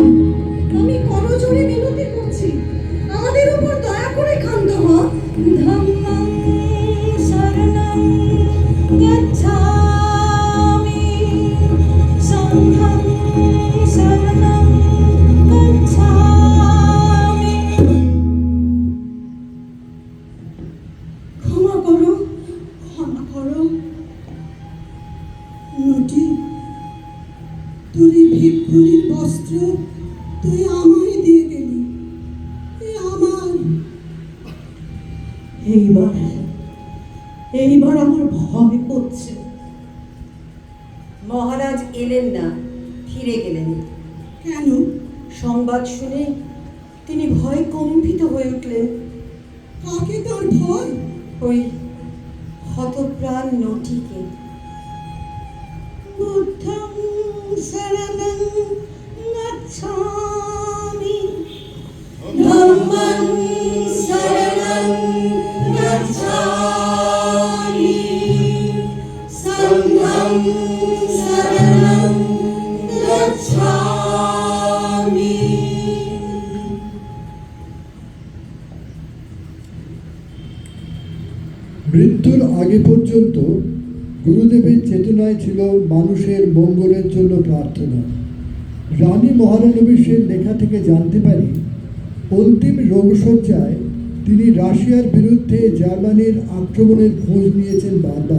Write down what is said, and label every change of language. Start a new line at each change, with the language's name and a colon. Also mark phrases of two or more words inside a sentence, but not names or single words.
Bangla: আমি করজোড়ে মিনতি করছি, আমাদের উপর দয়া করে ক্ষান্ত হ।
Pali: ধম্মং শরণং গচ্ছামি, সংঘং শরণং গচ্ছামি।
Bangla: ক্ষমা করো, ক্ষমা করো। নটি, তোর এই ভিক্ষুণীর বস্ত্র তুই আমায় দিয়ে গেলি, এ আমার। এইবার আমার ভয় করছে। মহারাজ এলেন না, ফিরে গেলেন। কেন? সংবাদ শুনে তিনি ভয়ে কম্পিত হয়ে উঠলেন। কাকে তার ভয়? ওই হতপ্রাণ নটিকে।
Pali: বুদ্ধং শরণং গচ্ছামি, ধম্মং শরণং গচ্ছামি, সংঘং শরণং গচ্ছামি।
Bangla: মৃত্যুর আগে পর্যন্ত গুরুদেবের চেতনায় ছিল মানুষের মঙ্গলের জন্য প্রার্থনা। রানী মহারানবীশের লেখা থেকে জানতে পারি, অন্তিম রোগশয্যায় তিনি রাশিয়ার বিরুদ্ধে জার্মানির আক্রমণের খোঁজ নিয়েছেন বারবার।